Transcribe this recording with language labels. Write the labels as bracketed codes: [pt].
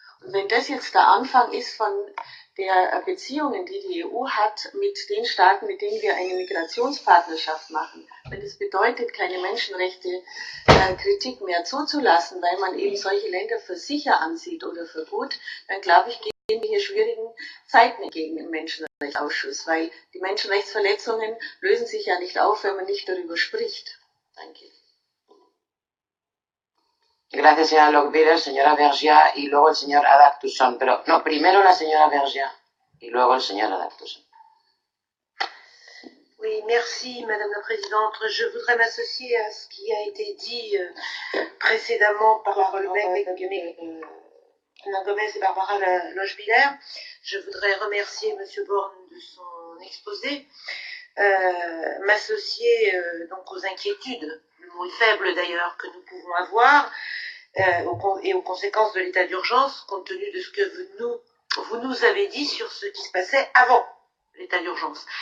[de] Und wenn das jetzt der Anfang ist von der Beziehungen, die die EU hat mit den Staaten, mit denen wir eine Migrationspartnerschaft machen, wenn das bedeutet, keine Menschenrechte-Kritik mehr zuzulassen, weil man eben solche Länder für sicher ansieht oder für gut, dann glaube ich, gehen wir hier schwierigen Zeiten entgegen im Menschenrechtsausschuss, weil die Menschenrechtsverletzungen lösen sich ja nicht auf, wenn man nicht darüber spricht. Danke. [es] Gracias, señora Lockbiller, señora Vergiat y luego el señor Adaktusson. Pero no, primero la señora Vergiat y luego el señor Adaktusson. [fr] Oui, merci Madame la Présidente. Je voudrais m'associer à ce qui a été dit précédemment par Anna Gomez et Barbara Lochbihler. Je voudrais remercier Monsieur Borne de son exposé, m'associer donc aux inquiétudes, le mot est faible d'ailleurs, que nous pouvons avoir et aux conséquences de l'état d'urgence, compte tenu de ce que vous nous avez dit sur ce qui se passait avant l'état d'urgence.